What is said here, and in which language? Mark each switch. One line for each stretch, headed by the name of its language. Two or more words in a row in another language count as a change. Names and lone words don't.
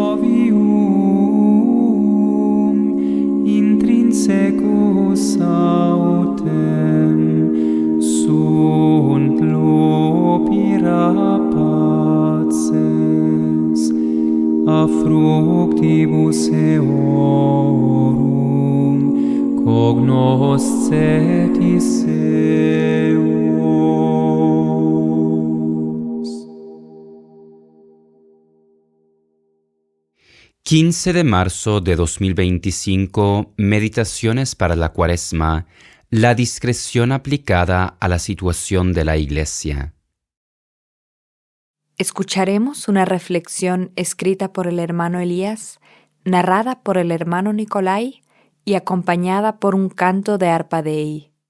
Latin: ovium, intrinsecus autem, sunt lopira paces, a fructibus eorum cognoscetis eos.
Spanish: 15 de marzo de 2025, Meditaciones para la Cuaresma, la discreción aplicada a la situación de la Iglesia. Escucharemos una reflexión escrita por el hermano Elías, narrada por el hermano Nicolai y acompañada por un canto de arpa Dei.